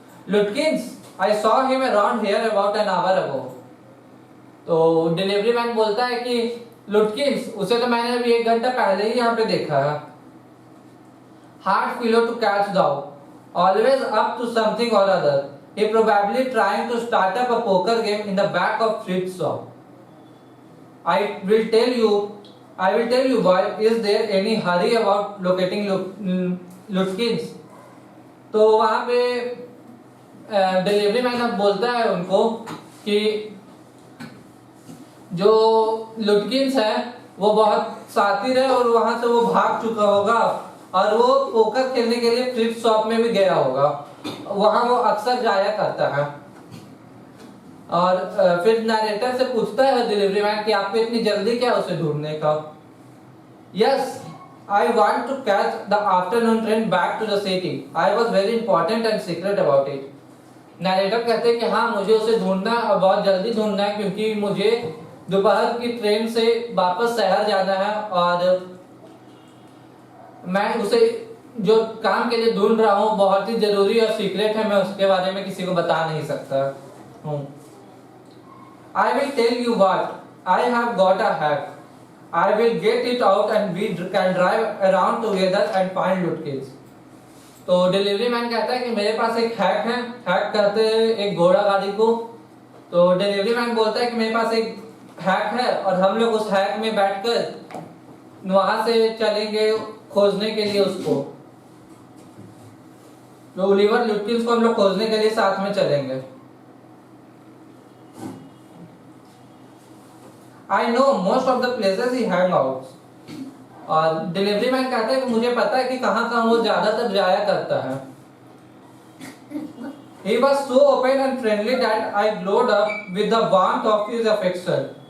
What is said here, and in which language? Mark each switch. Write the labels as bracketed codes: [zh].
[en] Lutkins, I saw him around here about an hour ago. [hi] तो delivery man बोलता है कि लुटकिंस, उसे तो मैंने अभी 1 घंटा पहले ही यहाँ पे देखा है। [en] Hard fellow to catch thou, always up to something or other. He probably trying to start up a poker game in the back of Fritz shop. I will tell you, boy, is there any hurry about locating Lutkins? [hi] तो वहाँ पे delivery man अब बोलता है उनको कि जो लुटकिंस है वो बहुत शातिर है और वहां से वो भाग चुका होगा और वो पोकर खेलने के लिए फ्लिप शॉप में भी गया होगा, वहां वो अक्सर जाया करता है। और फिर नरेटर से पूछता है डिलीवरी मैन कि आपको इतनी जल्दी क्या उसे ढूंढने का। [en] Yes, I want to catch the afternoon train back to the city. I was very important and secret about it. [hi] Narrator कहते हैं कि हाँ मुझे उसे ढूंढना और बहुत जल्दी ढूंढना है क्योंकि मुझे दोपहर की ट्रेन से वापस शहर जाना है और मैं उसे जो काम के लिए ढूंढ रहा हूँ बहुत ही जरूरी और सीक्रेट है, मैं उसके बारे में किसी को बता नहीं सकता हूँ। [en] I will tell you what, I have got a hack. I will get it out and we can drive around together and find Lutkins. [hi] तो डिलीवरी मैन कहता है कि मेरे पास एक हैक है, हैक करते हैं एक घोड़ा गाड़ी को। तो डिलीवरी मैन बोलता है कि मेरे पास एक हैक है और हम लोग उस हैक में बैठकर वहां से चलेंगे खोजने के लिए उसको, तो ओलिवर लुटकिंस को हम लोग खोजने के लिए साथ में चलेंगे। [en] I know most of the places he hang out. [hi] और डिलीवरी मैन कहता है कि मुझे पता है कि कहाँ वो ज्यादातर जाया करता है। [en] He was so open and friendly that I glowed up with the warmth of his affection.